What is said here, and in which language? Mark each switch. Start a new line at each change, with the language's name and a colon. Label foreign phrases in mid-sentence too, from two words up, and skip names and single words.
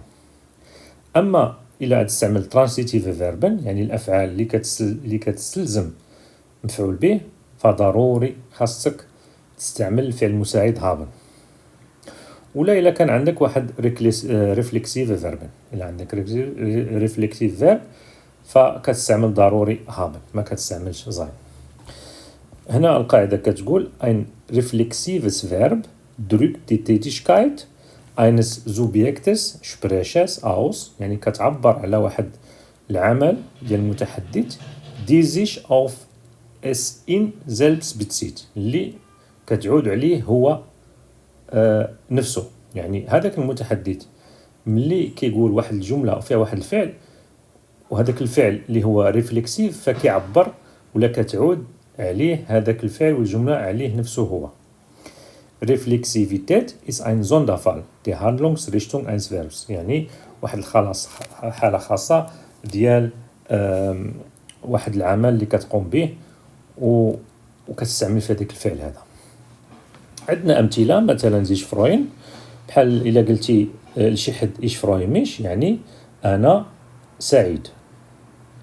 Arabic: أما إلا غادي تستعمل
German: transitive verben
Arabic: يعني الأفعال اللي كتستلزم مفعول به، فضروري خاصك تستعمل الفعل المساعد haben. ولا إلا كان عندك واحد
German: Reflexiv Verb,
Arabic: إلا عندك
German: Reflexiv Verb
Arabic: فكتستعمل ضروري haben، ما كتستعملش زين. هنا القاعدة كتقول
German: ein reflexives Verb drückt die Tätigkeit eines Subjektes Sprechers aus،
Arabic: يعني كتعبر على واحد العمل ديال المتحدث
German: die sich auf es in selbst bezieht،
Arabic: اللي كتعود عليه هو نفسه. يعني هذاك المتحدث ملي كيقول واحد الجمله فيها واحد الفعل، وهذاك الفعل اللي هو ريفلكسيف فكيعبر ولا كتعود عليه هذاك الفعل والجمله عليه نفسه هو.
German: Reflexivität ist ein Sonderfall der Handlungsrichtung eines Verbs،
Arabic: يعني واحد الخلاص حاله خاصه ديال واحد العمل اللي كتقوم به وكتستعمل في هذاك الفعل هذا. عندنا أمثلة، مثلا
German: sich freuen,
Arabic: بحال إلا قلتي لشي حد
German: ich freue mich
Arabic: يعني أنا سعيد.